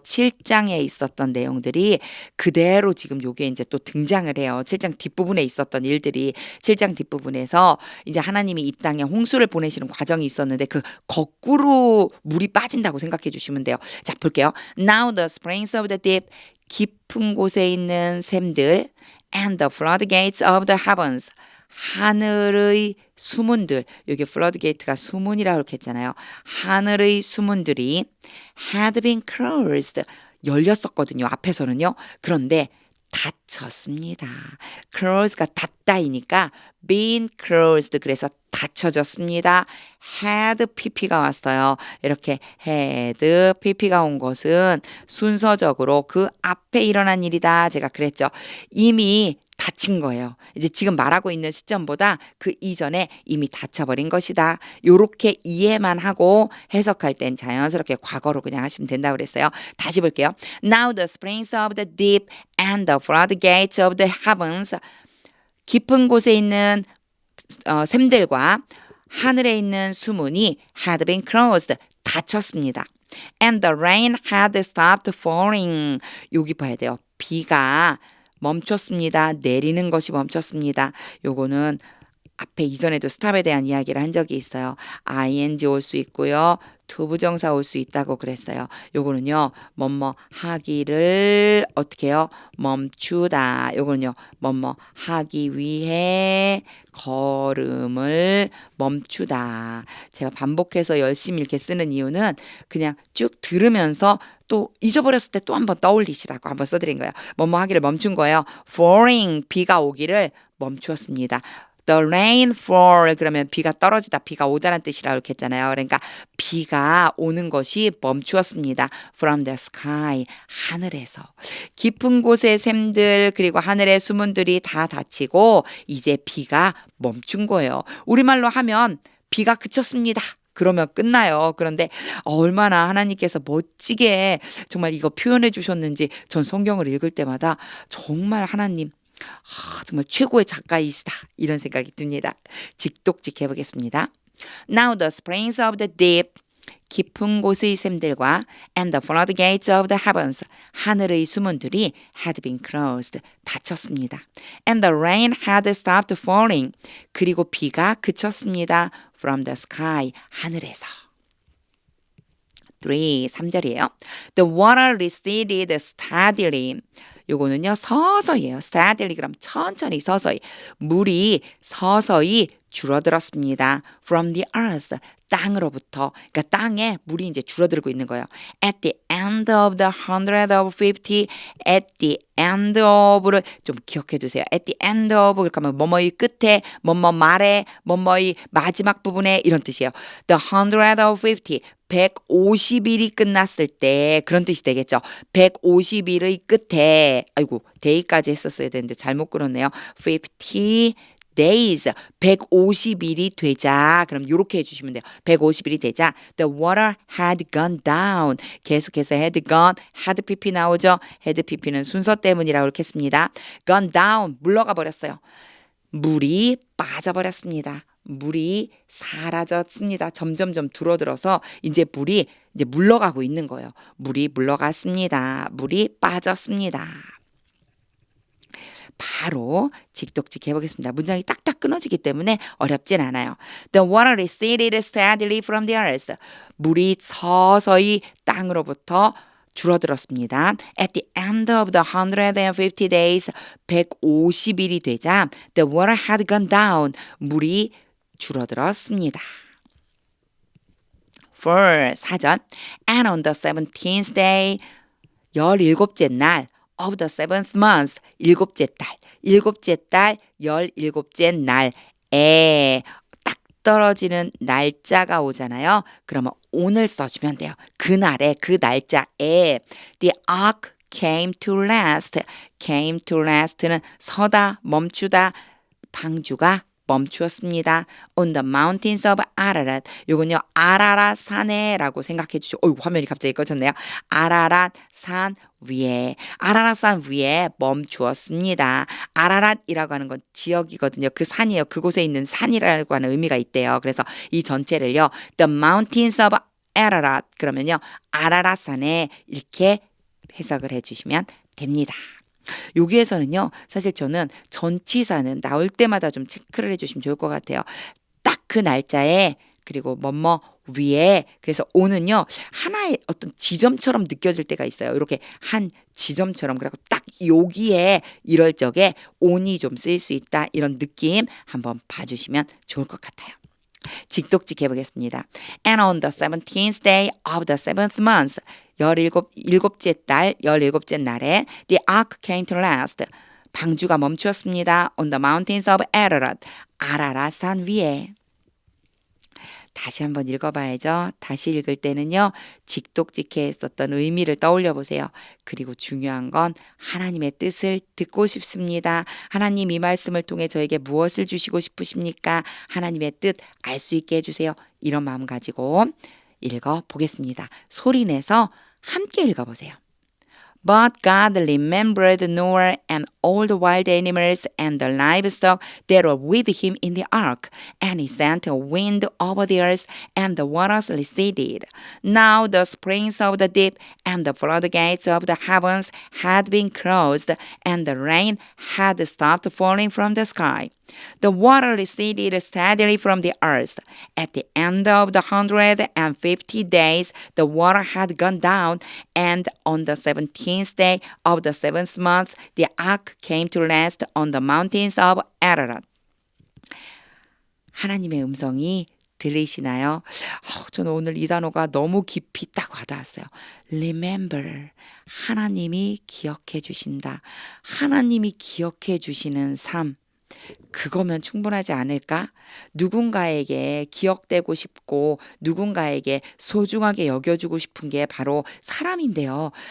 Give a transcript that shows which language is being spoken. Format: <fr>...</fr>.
<ko>7장에 있었던 내용들이 그대로 지금 요게 이제 또 등장을 해요. 7장 뒷부분에 있었던 일들이 7장 뒷부분에서 이제 하나님이 이 땅에 홍수를 보내시는 과정이 있었는데 그 거꾸로 물이 빠진다고 생각해 주시면 돼요. 자, 볼게요.</ko> <en>Now the springs of the deep.</en> <ko>깊은 곳에 있는 샘들</ko> <en>and the floodgates of the heavens.</en> <ko>하늘의 수문들, 여기 floodgate가 수문이라고 이렇게 했잖아요. 하늘의 수문들이</ko> <en>had been closed,</en> <ko>열렸었거든요. 앞에서는요. 그런데 닫혔습니다. close가 닫다이니까 been closed, 그래서 닫혀졌습니다. had pp가 왔어요. 이렇게 had pp가 온 것은 순서적으로 그 앞에 일어난 일이다. 제가 그랬죠. 이미 닫힌 거예요. 이제 지금 말하고 있는 시점보다 그 이전에 이미 닫혀버린 것이다. 요렇게 이해만 하고 해석할 땐 자연스럽게 과거로 그냥 하시면 된다고 그랬어요. 다시 볼게요.</ko> <en>Now the springs of the deep and the floodgates of the heavens.</en> <ko>깊은 곳에 있는 샘들과 하늘에 있는 수문이</ko> <en>had been closed.</en> <ko>닫혔습니다.</ko> <en>And the rain had stopped falling.</en> <ko>여기 봐야 돼요. 비가 멈췄습니다. 내리는 것이 멈췄습니다. 요거는 앞에 이전에도 스탑에 대한 이야기를 한 적이 있어요. ing 올 수 있고요. 투부정사 올 수 있다고 그랬어요. 요거는요. 뭐뭐 하기를 어떻게 해요? 멈추다. 요거는요. 뭐뭐 하기 위해 걸음을 멈추다. 제가 반복해서 열심히 이렇게 쓰는 이유는 그냥 쭉 들으면서 또 잊어버렸을 때 또 한번 떠올리시라고 한번 써드린 거예요. 뭐뭐 하기를 멈춘 거예요. falling, 비가 오기를 멈추었습니다.</ko> <en>The rain fall,</en> <ko>그러면 비가 떨어지다, 비가 오다는 뜻이라고 이렇게 했잖아요. 그러니까 비가 오는 것이 멈추었습니다.</ko> <en>From the sky, 하늘에서.</en> <ko>깊은 곳의 샘들 그리고 하늘의 수문들이 다 닫히고 이제 비가 멈춘 거예요. 우리말로 하면 비가 그쳤습니다. 그러면 끝나요. 그런데 얼마나 하나님께서 멋지게 정말 이거 표현해 주셨는지 전 성경을 읽을 때마다 정말 하나님 정말 최고의 작가이시다 이런 생각이 듭니다. 직독직 해보겠습니다.</ko> <en>Now the springs of the deep,</en> <ko>깊은 곳의 샘들과</ko> <en>and the floodgates of the heavens,</en> <ko>하늘의 수문들이</ko> <en>had been closed,</en> <ko>닫혔습니다.</ko> <en>And the rain had stopped falling,</en> <ko>그리고 비가 그쳤습니다.</ko> <en>From the sky,</en> <ko>하늘에서. 3절이에요.</ko> <en>The water receded steadily.</en> <ko>요거는요, 서서히예요. steadily 그럼 천천히 서서히. 물이 서서히 줄어들었습니다.</ko> <en>From the earth, 땅으로부터.</en> <ko>그러니까 땅에 물이 이제 줄어들고 있는 거예요.</ko> <en>At the end of the 150, at the end of를</en> <ko>좀 기억해 두세요. At the end of, 그러니까 뭐뭐의 끝에, 뭐뭐 말에, 뭐뭐의 마지막 부분에 이런 뜻이에요. The 150, 150일이 끝났을 때 그런 뜻이 되겠죠. 150일의 끝에 아이고 day까지 했었어야 되는데 잘못 끊었네요. 50 days 150일이 되자 그럼 이렇게 해주시면 돼요. 150일이 되자</ko> <en>the water had gone down</en> <ko>계속해서 had gone had pp 나오죠. had pp는 순서 때문이라고 이렇게 했습니다. gone down 물러가 버렸어요. 물이 빠져버렸습니다. 물이 사라졌습니다. 점점점 줄어들어서 이제 물이 이제 물러가고 있는 거예요. 물이 물러갔습니다. 물이 빠졌습니다. 바로 직독직 해보겠습니다. 문장이 딱딱 끊어지기 때문에 어렵진 않아요.</ko> <en>The water receded steadily from the earth.</en> <ko>물이 서서히 땅으로부터 줄어들었습니다.</ko> <en>At the end of the 150 days,</en> <ko>150일이 되자</ko> <en>the water had gone down.</en> <ko>물이 줄어들었습니다. 4절</ko> <en>And on the 17th day,</en> <ko>17째 날</ko> <en>of the 7th month,</en> <ko>일곱째 달, 17째 날에 딱 떨어지는 날짜가 오잖아요. 그러면 오늘 써주면 돼요. 그날에, 그 날짜에</ko> <en>the ark came to rest.</en> <ko>came to rest는 서다, 멈추다, 방주가 멈추었습니다.</ko> <en>On the mountains of Ararat.</en> <ko>요건요, 아라랏 산에라고 생각해 주시고, 화면이 갑자기 꺼졌네요. 아라랏 산 위에, 아라랏 산 위에 멈추었습니다. 아라랏이라고 하는 건 지역이거든요. 그 산이에요. 그곳에 있는 산이라고 하는 의미가 있대요. 그래서 이 전체를요, The mountains of Ararat. 그러면요, 아라랏 산에 이렇게 해석을 해주시면 됩니다. 여기에서는요, 사실 저는 전치사는 나올 때마다 좀 체크를 해주시면 좋을 것 같아요. 딱 그 날짜에 그리고 뭐뭐 위에, 그래서 오는요 하나의 어떤 지점처럼 느껴질 때가 있어요. 이렇게 한 지점처럼. 그래서 딱 여기에 이럴 적에 on이 좀 쓰일 수 있다, 이런 느낌 한번 봐주시면 좋을 것 같아요. 직독직 해보겠습니다.</ko> <en>And on the 17th day of the seventh month,</en> <ko>일곱째 달, 17째 날에</ko> <en>the ark came to rest.</en> <ko>방주가 멈추었습니다.</ko> <en>On the mountains of Ararat.</en> <ko>아라랏 산 위에. 다시 한번 읽어봐야죠. 다시 읽을 때는요, 직독직해 썼던 의미를 떠올려 보세요. 그리고 중요한 건 하나님의 뜻을 듣고 싶습니다. 하나님 이 말씀을 통해 저에게 무엇을 주시고 싶으십니까? 하나님의 뜻 알 수 있게 해주세요. 이런 마음 가지고 읽어보겠습니다. 소리내서 함께 읽어보세요.</ko> <en>But God remembered Noah and all the wild animals and the livestock that were with him in the ark, and he sent a wind over the earth, and the waters receded. Now the springs of the deep and the floodgates of the heavens had been closed, and the rain had stopped falling from the sky. The water receded steadily from the earth. At the end of the 150 days, the water had gone down, and on the 17th day of the seventh month, the ark came to rest on the mountains of Ararat.</en> <ko>하나님의 음성이 들리시나요? 저는 오늘 이 단어가 너무 깊이 딱 와닿았어요.</ko> <en>Remember.</en> <ko>하나님이 기억해 주신다. 하나님이 기억해 주시는 삶. 그거면 충분하지 않을까? 누군가에게 기억되고 싶고 누군가에게 소중하게 여겨주고 싶은 게 바로 사람인데요.</ko>